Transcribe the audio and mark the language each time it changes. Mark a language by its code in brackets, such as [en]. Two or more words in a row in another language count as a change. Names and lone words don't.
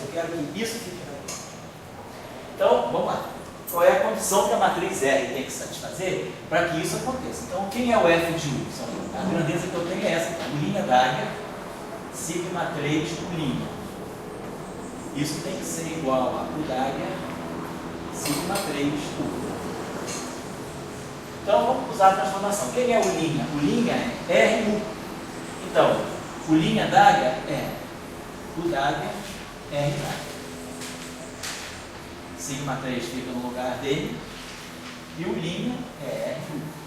[pt] Eu quero que isso fique invariante. Então, vamos lá. Qual é a condição que a matriz R tem que satisfazer para que isso aconteça? Então, quem é o f de U? A grandeza que eu tenho é essa, então, linha d'área, sigma 3 linha. Isso tem que ser igual a U d'área, sigma 3 U. Então, vamos usar a transformação. Quem é o linha? O linha é RU. Então, o linha d'área é U d'área, R d'área. Sigma 3 fica no lugar dele e o linha é RU.